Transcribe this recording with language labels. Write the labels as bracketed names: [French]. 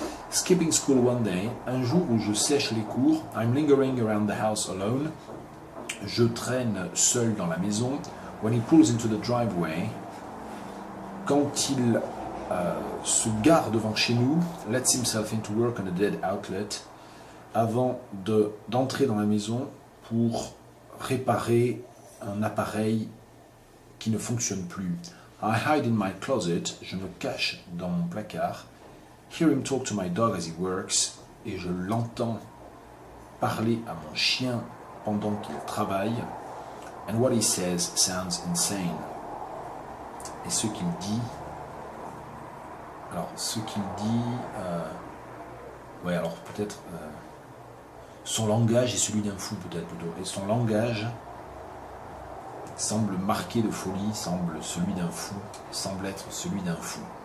[English] Skipping school one day, [French] un jour où je sèche les cours, [English] I'm lingering around the house alone, [French] je traîne seul dans la maison, [English] when he pulls into the driveway, [French] quand il se gare devant chez nous, [English] lets himself into work on a dead outlet, [French] avant d'entrer dans la maison pour réparer un appareil qui ne fonctionne plus. [English] I hide in my closet, [French] je me cache dans mon placard. [English] Hear him talk to my dog as he works, [French] et je l'entends parler à mon chien pendant qu'il travaille. [English] And what he says sounds insane. [French] Et ce qu'il dit, ouais, alors peut-être son langage est celui d'un fou, peut-être plutôt. Et son langage semble marqué de folie, semble être celui d'un fou.